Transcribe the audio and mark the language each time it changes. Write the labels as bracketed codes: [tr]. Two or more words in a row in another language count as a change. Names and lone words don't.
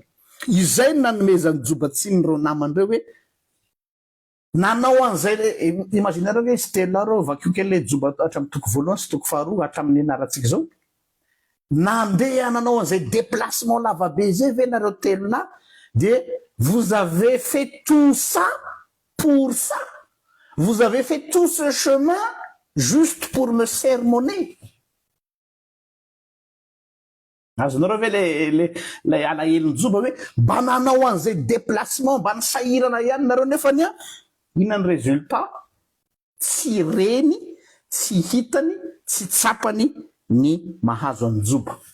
[mg] Izay nanomezany joba tsinyreo namandreo hoe nanao an'izay. Imaginareo hoe izy telo reo vakio kely joba hatramin'ny toko voalohany sy toko faharoa hatramin'ny anarantsika zao, nandeha nanao an'izay déplacement lavabe zay ve nareo telo là, dia [fr] vous avez fait tout ça pour ça, vous avez fait tout ce chemin juste pour me sermonner. [mg] azonareo ve le alahelin-joba hoe mba nanao an'izay déplacement mba nisahirana ihany nareo nefany a inany résultat tsy reny tsy hitany tsy tsapany ny mahazo an'joba.